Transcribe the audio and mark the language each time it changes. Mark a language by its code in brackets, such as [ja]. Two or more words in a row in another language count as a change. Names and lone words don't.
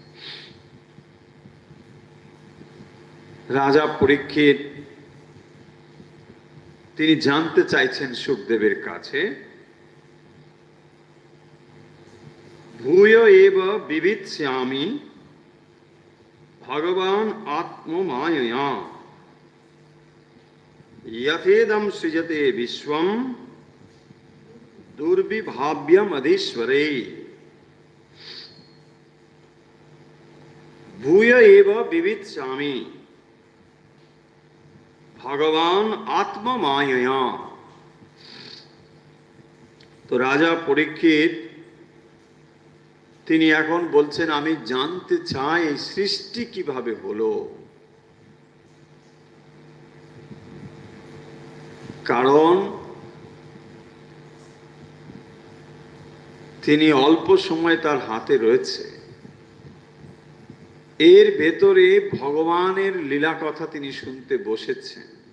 [bn] রাজা পরীক্ষিত তিনি জানতে চাইছেন শুকদেবের কাছে, [sa] ভূয় এব বিবিচ্যামি ভগবান আত্মমায়য়া यथेदम सृजते विश्वम दुर्विभाव्यमधीश्वरे भूय एव विवित्स्यामि भगवान आत्ममायया। [bn] তো রাজা পরীক্ষিত তিনি এখন বলছেন, আমি জানতে চাই এই সৃষ্টি কিভাবে হলো। কারণ তিনি অল্প সময় তার হাতে রয়েছে, এর ভেতরে ভগবানের লীলা কথা তিনি শুনতে বসেছেন।